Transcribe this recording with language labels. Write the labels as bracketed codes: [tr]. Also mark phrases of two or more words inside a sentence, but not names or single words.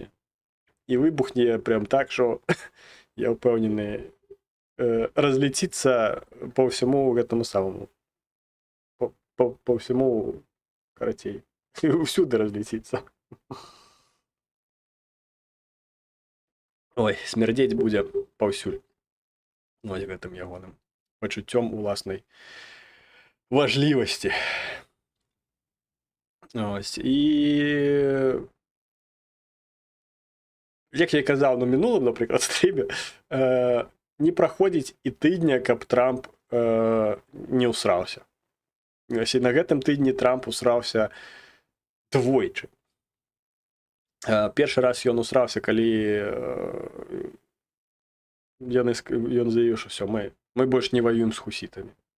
[uk] І вибухне прям так, що, я впевнений, разлетиться по всьому [ru] этому самому. [uk] По всьому, короче, всюди разлетиться. Ой, смердеть буде повсюль. [be] Ось гэтым ягоным пачуццём уласнай важлівасці. [uk] Ось, і як я казав на минулому, наприклад, стрімі, [be] не праходзіць і тыдня, каб Трамп не ўсраўся. І на гэтым тыдні Трамп усраўся двойчы. Першы раз ён усраўся, калі ён заявіў, што все, мы больш не ваюем з хусітамі.